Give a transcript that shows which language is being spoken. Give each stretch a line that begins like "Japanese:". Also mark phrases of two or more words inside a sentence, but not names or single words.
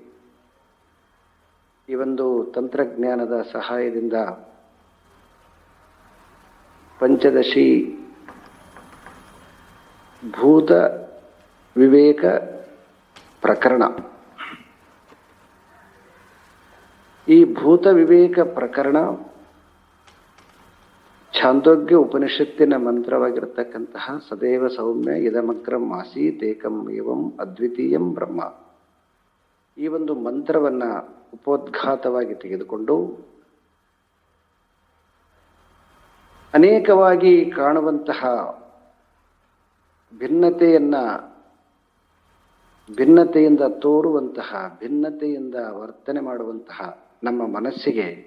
Kannada: ಈ ಒಂದು ತಂತ್ರಜ್ಞಾನದ ಸಹಾಯದಿಂದ ಪಂಚದಶಿ ಭೂತ ವಿವೇಕ ಪ್ರಕರಣ, ಈ ಭೂತ ವಿವೇಕ ಪ್ರಕರಣ ಛಾಂದೋಗ್ಯ ಉಪನಿಷತ್ತಿನ ಮಂತ್ರವಾಗಿರತಕ್ಕಂತಹ
Sanskrit: ಸದೇವ ಸೌಮ್ಯ ಇದಮಗ್ರಂ ಆಸೀತ್ ಏಕಂ ಏವಂ ಅದ್ವಿತೀಯಂ ಬ್ರಹ್ಮ,
Kannada: ಈ ಒಂದು ಮಂತ್ರವನ್ನು ಉಪೋದ್ಘಾತವಾಗಿ ತೆಗೆದುಕೊಂಡು ಅನೇಕವಾಗಿ ಕಾಣುವಂತಹ ಭಿನ್ನತೆಯಿಂದ ತೋರುವಂತಹ, ಭಿನ್ನತೆಯಿಂದ ವರ್ತನೆ ಮಾಡುವಂತಹ ನಮ್ಮ ಮನಸ್ಸಿಗೆ